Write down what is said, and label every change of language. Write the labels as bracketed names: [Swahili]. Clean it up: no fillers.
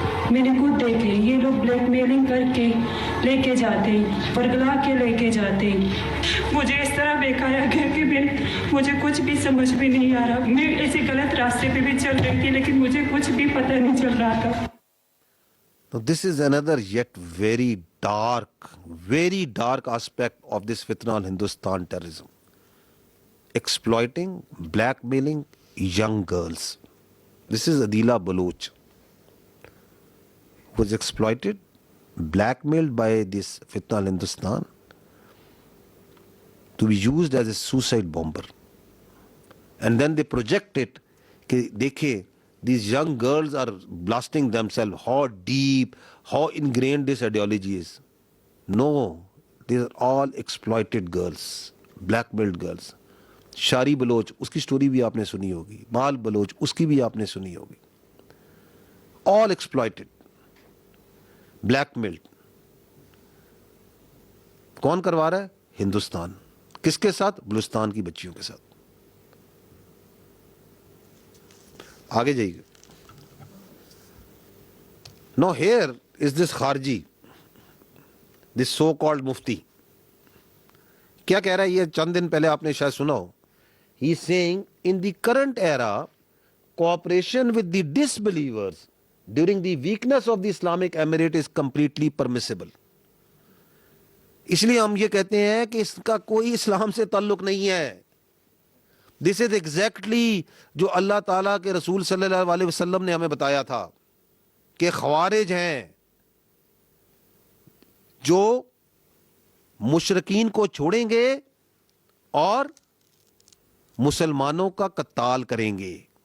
[Urdu] میں نے خود دیکھے یہ لوگ بلیک میلنگ کر کے لے کے جاتے ہیں، پرگلا کے لے کے جاتے ہیں. مجھے اس طرح بہکایا گیا کہ مجھے کچھ بھی سمجھ بھی نہیں آ رہا. میں ایسے غلط راستے پہ بھی چل رہی تھی لیکن مجھے کچھ بھی پتہ نہیں چل رہا تھا. [English] So this is another yet very dark aspect of this fitna on Hindustan terrorism. Exploiting, blackmailing young girls. This is Adila Baloch, who was exploited, blackmailed by this fitna on Hindustan to be used as a suicide bomber. And then they project it, [Urdu] کہ دیکھیں [English] these young girls are blasting themselves, how deep, how ingrained this ideology is. No, these are all exploited girls, blackmailed girls. [Urdu] شاری Baloch اس کی story بھی آپ نے سنی ہوگی، مال بلوچ اس کی بھی آپ نے سنی ہوگی. [English] all exploited, blackmailed. [Urdu] کون کروا رہا ہے؟ ہندوستان. کس کے ساتھ؟ بلوچستان کی بچیوں کے ساتھ. آگے جائیے. [English] No here is this خارجی، this so called مفتی. [Urdu] کیا کہہ رہا ہے؟ یہ چند دن پہلے آپ نے شاید سنا ہو. [English] He is saying in the current era cooperation with the disbelievers during the weakness of the Islamic Emirate is completely permissible. [Urdu] اس لیے ہم یہ کہتے ہیں کہ اس کا کوئی اسلام سے تعلق نہیں ہے. [English] this is exactly [Urdu] جو اللہ تعالیٰ کے رسول صلی اللہ علیہ وسلم نے ہمیں بتایا تھا کہ خوارج ہیں جو مشرکین کو چھوڑیں گے اور مسلمانوں کا قتال کریں گے.